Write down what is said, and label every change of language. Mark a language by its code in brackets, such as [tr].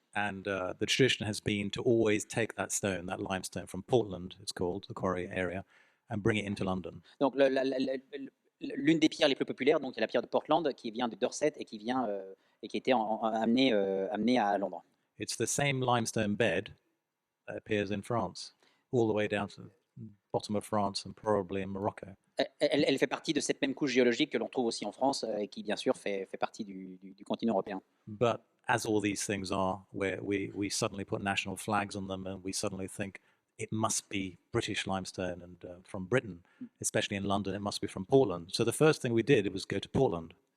[en] And the tradition has been to always take that stone, that limestone from Portland, it's called, the quarry area, and bring it into London. [fr] Donc, l'une des pierres les plus populaires, donc, est la pierre de Portland, qui vient de Dorset et qui vient et qui était amenée à Londres. [en] It's the same limestone bed that appears in France, all the way down to the bottom of France and probably in Morocco. [fr] Elle fait partie de cette même couche géologique que l'on trouve aussi en France et qui, bien sûr, fait partie du continent européen. [en] But as all these things are, where we suddenly put national flags on them and we suddenly think it must be British limestone and from Britain, especially in London, it must be from Portland. So the first thing we did was go to Portland.